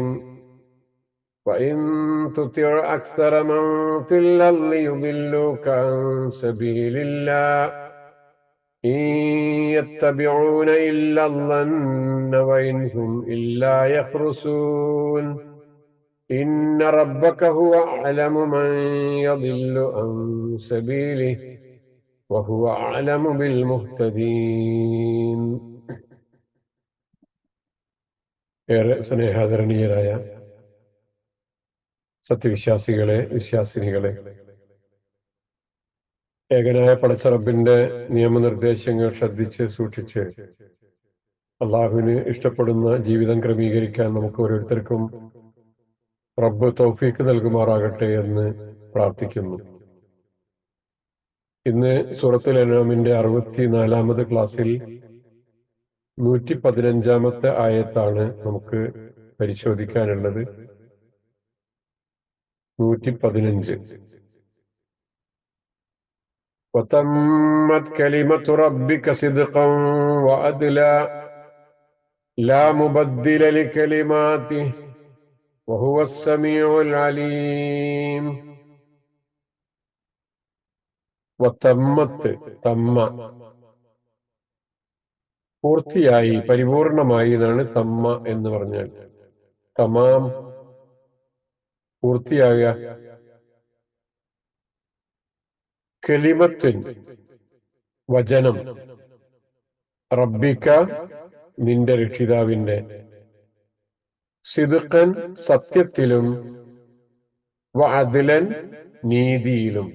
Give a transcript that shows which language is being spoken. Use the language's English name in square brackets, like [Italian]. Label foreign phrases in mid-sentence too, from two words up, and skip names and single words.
[Arabic] وإن تطع أكثر من في الأرض يضلوك عن سبيل الله إن يتبعون إلا الظن وإن هم إلا يخرصون. إن ربك هو أعلم من يضل عن سبيله وهو أعلم بالمهتدين. [Malayalam] ഏറെ സ്നേഹാദരണീയരായ സത്യവിശ്വാസികളെ, വിശ്വാസിനികളെ, ഏകനായ പടച്ച റബ്ബിന്റെ നിയമനിർദ്ദേശങ്ങൾ ശ്രദ്ധിച്ച് സൂക്ഷിച്ച് അള്ളാഹുവിന് ഇഷ്ടപ്പെടുന്ന ജീവിതം ക്രമീകരിക്കാൻ നമുക്ക് ഓരോരുത്തർക്കും റബ്ബ് തൗഫീക്ക് നൽകുമാറാകട്ടെ എന്ന് പ്രാർത്ഥിക്കുന്നു. ഇന്ന് സൂറത്തുൽ അൻആമിന്റെ 64-ാമത് ക്ലാസ്സിൽ 115-ാമത്തെ ആയത്താണ് നമുക്ക് പരിശോധിക്കാനുള്ളത്. 115. [Arabic] وتمت كلمة ربك صدقا وعدلا لا مبدل لكلماته وهو السميع العليم. [Malayalam] വതമ്മത്ത്, തമ്മ പൂർത്തിയായി, പരിപൂർണമായി എന്നാണ് തമ്മ എന്ന് പറഞ്ഞാൽ. തമാം, പൂർത്തിയാകുക. കലിമത്തുൻ, വചനം, റബ്ബിക, നിന്റെ രക്ഷിതാവിന്റെ, സിദ്ഖൻ, സത്യത്തിലും, വഅദ്ലൻ, നീതിയിലും.